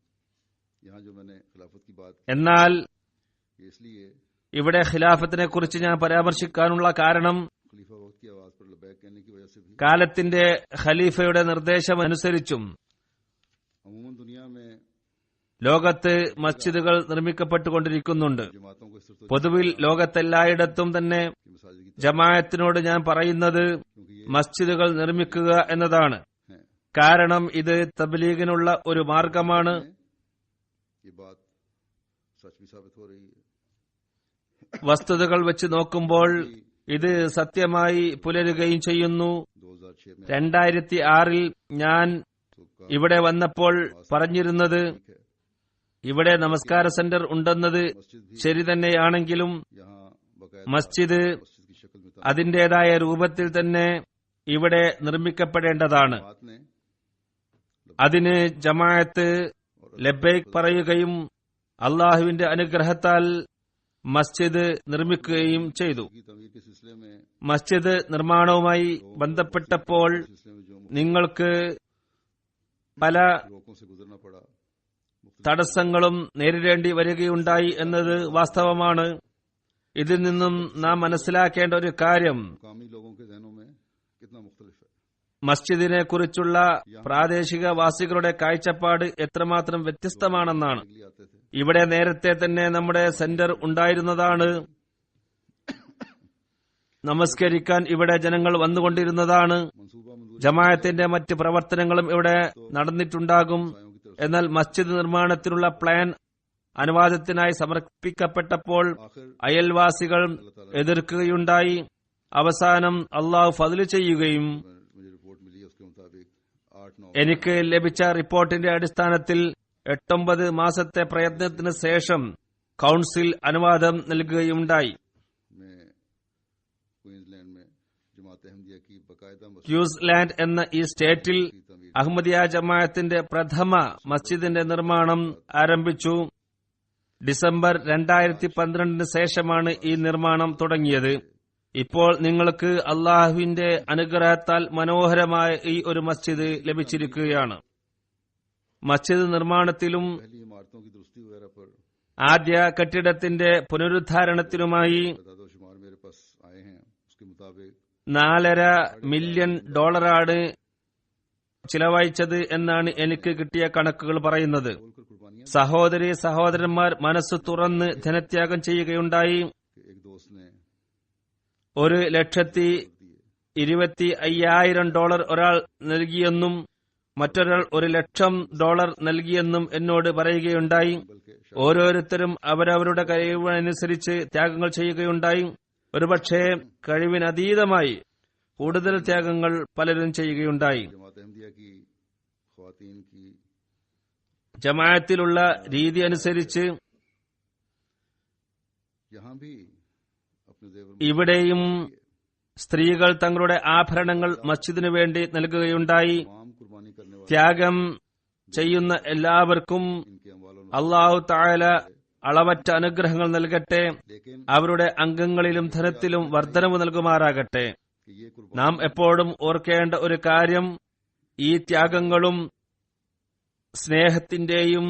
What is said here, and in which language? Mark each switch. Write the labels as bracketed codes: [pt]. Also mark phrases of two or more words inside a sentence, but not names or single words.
[ml] എന്നാൽ ഇവിടെ ഖിലാഫത്തിനെ കുറിച്ച് ഞാൻ പരാമർശിക്കാനുള്ള കാരണം കാലത്തിന്റെ ഖലീഫയുടെ നിർദ്ദേശമനുസരിച്ചും ലോകത്ത് മസ്ജിദുകൾ നിർമ്മിക്കപ്പെട്ടുകൊണ്ടിരിക്കുന്നുണ്ട്. പൊതുവിൽ ലോകത്തെല്ലായിടത്തും തന്നെ ജമാഅത്തിനോട് ഞാൻ പറയുന്നത് മസ്ജിദുകൾ നിർമ്മിക്കുക എന്നതാണ്. കാരണം ഇത് തബ്ലീഗിനുള്ള ഒരു മാർഗമാണ്. [ur] یہ بات سچ بھی ثابت ہو رہی ہے. [ml] വസ്തുതകൾ വെച്ച് നോക്കുമ്പോൾ ഇത് സത്യമായി പുലരുകയും ചെയ്യുന്നു. [ur] 2006 में [ml] 2006 ഞാൻ ഇവിടെ വന്നപ്പോൾ പറഞ്ഞിരുന്നത് ഇവിടെ നമസ്കാര സെന്റർ ഉണ്ടെന്നത് ശരി തന്നെയാണെങ്കിലും [ur] یہاں باقاعدہ [ml] മസ്ജിദ് [ur] مسجد کی شکل میں [ml] അതിന്റേതായ രൂപത്തിൽ തന്നെ ഇവിടെ നിർമ്മിക്കപ്പെടേണ്ടതാണ്. [ur] بات نے [ml] അതിന് ജമാഅത്ത് ലബ്ബൈക് പറയുകയും അള്ളാഹുവിന്റെ അനുഗ്രഹത്താൽ മസ്ജിദ് നിർമ്മിക്കുകയും ചെയ്തു. [ur] کی تعمیر کے سلسلے میں [ml] മസ്ജിദ് നിർമ്മാണവുമായി ബന്ധപ്പെട്ടപ്പോൾ [ur] سلسلے میں جو [ml] നിങ്ങൾക്ക് പല [ur] روکوں سے گزرنا پڑا, [ml] തടസ്സങ്ങളും നേരിടേണ്ടി വരികയുണ്ടായി എന്നത് വാസ്തവമാണ്. ഇതിൽ നിന്നും നാം മനസ്സിലാക്കേണ്ട ഒരു കാര്യം [ur] مقامی لوگوں کے ذہنوں میں کتنا مختلف ہے. [ml] മസ്ജിദിനെ കുറിച്ചുള്ള പ്രാദേശിക വാസികളുടെ കാഴ്ചപ്പാട് എത്രമാത്രം വ്യത്യസ്തമാണെന്നാണ്. [ur] لیے آتے تھے [ml] ഇവിടെ നേരത്തെ തന്നെ നമ്മുടെ സെന്റർ ഉണ്ടായിരുന്നതാണ്. നമസ്കരിക്കാൻ ഇവിടെ ജനങ്ങൾ വന്നുകൊണ്ടിരുന്നതാണ്. [ur] منصوبہ منظور [ml] ജമാഅത്തിന്റെ മറ്റ് പ്രവർത്തനങ്ങളും ഇവിടെ നടന്നിട്ടുണ്ടാകും. എന്നാൽ മസ്ജിദ് നിർമ്മാണത്തിനുള്ള പ്ലാൻ അനുവാദത്തിനായി സമർപ്പിക്കപ്പെട്ടപ്പോൾ [ur] आखिर [ml] അയൽവാസികൾ എതിർക്കുകയുണ്ടായി. അവസാനം അള്ളാഹു ഫദ്ല് ചെയ്യുകയും [ur] مجھے رپورٹ ملی ہے اس کے مطابق 8-9 [ml] എനിക്ക് ലഭിച്ച റിപ്പോർട്ടിന്റെ അടിസ്ഥാനത്തിൽ 8-9 മാസത്തെ പ്രയത്നത്തിന് ശേഷം കൌൺസിൽ അനുവാദം നൽകുകയുണ്ടായി. [ur] میں کوئنز لینڈ میں جماعت احمدیہ کی باقاعدہ مسجد [ml] ക്യൂസ്ലാൻഡ് എന്ന ഈ സ്റ്റേറ്റിൽ [ur] کی تعمیر [ml] അഹമ്മദിയ ജമാഅത്തിന്റെ പ്രഥമ മസ്ജിദിന്റെ നിർമ്മാണം ആരംഭിച്ചു. ഡിസംബർ 2012 ശേഷമാണ് ഈ നിർമ്മാണം തുടങ്ങിയത്. ഇപ്പോൾ നിങ്ങൾക്ക് അള്ളാഹുവിന്റെ അനുഗ്രഹത്താൽ മനോഹരമായ ഈ ഒരു മസ്ജിദ് ലഭിച്ചിരിക്കുകയാണ്. മസ്ജിദ് നിർമ്മാണത്തിലും [ur] پہلی عمارتوں کی درستی وغیرہ پر [ml] ആദ്യ കെട്ടിടത്തിന്റെ പുനരുദ്ധാരണത്തിനുമായി [ur] تعداد شمار میرے پاس آئے ہیں. اس کے مطابق [ml] $4.5 മില്യൺ ചിലവഴിച്ചത് എന്നാണ് എനിക്ക് കിട്ടിയ കണക്കുകൾ പറയുന്നത്. [ur] بول کر قربانیاں [ml] സഹോദരി സഹോദരന്മാർ മനസ്സ് തുറന്ന് ധനത്യാഗം ചെയ്യുകയുണ്ടായി. [ur] کہ ایک دوست نے [ml] $1,25,000 ഒരാൾ നൽകിയെന്നും മറ്റൊരാൾ $100,000 നൽകിയെന്നും എന്നോട് പറയുകയുണ്ടായി. [ur] बल्कि [ml] ഓരോരുത്തരും അവരവരുടെ കഴിവിനനുസരിച്ച് ത്യാഗങ്ങൾ ചെയ്യുകയുണ്ടായി. ഒരുപക്ഷെ കഴിവിനതീതമായി കൂടുതൽ ത്യാഗങ്ങൾ പലരും ചെയ്യുകയുണ്ടായി. [ur] جماعت احمدیہ کی خواتین کی [ml] ജമാഅത്തിലുള്ള രീതി അനുസരിച്ച് [ur] یہاں بھی اپنے زیور [ml] ഇവിടെയും സ്ത്രീകൾ തങ്ങളുടെ ആഭരണങ്ങൾ മസ്ജിദിനു വേണ്ടി നൽകുകയുണ്ടായി. [ur] تمام قربانی کرنے والے [ml] ത്യാഗം ചെയ്യുന്ന എല്ലാവർക്കും [ur] ان کے اموالوں [ml] അള്ളാഹു തആല അളവറ്റ അനുഗ്രഹങ്ങൾ നൽകട്ടെ. [ur] लेकिन [ml] അവരുടെ അംഗങ്ങളിലും ധനത്തിലും വർധനവ് നൽകുമാറാകട്ടെ. [ur] کہ یہ قربانی [ml] നാം എപ്പോഴും ഓർക്കേണ്ട ഒരു കാര്യം ഈ ത്യാഗങ്ങളും സ്നേഹത്തിന്റെയും